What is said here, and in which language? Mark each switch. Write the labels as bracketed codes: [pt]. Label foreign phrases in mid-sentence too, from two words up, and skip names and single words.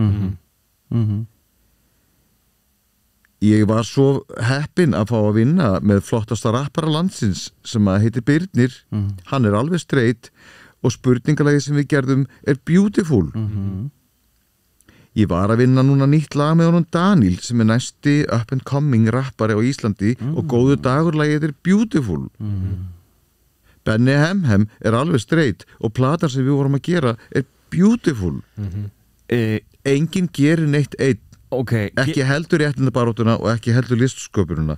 [is] Ég var svo heppinn að fá að vinna með flottasta rappara landsins sem að heitir Birnir. Hann er alveg straight og spurningalagi sem við gerðum er beautiful. Ég var að vinna núna nýtt lag með honum Daniel sem er næsti [en] up and coming [is] rappari á Íslandi og góðu dagurlagið er beautiful. Benny Hemhem er alveg straight og platan sem við vorum að gera er beautiful. Enginn gerir neitt einn. Ekki heldur réttindabaráttuna og ekki heldur listsköpununa.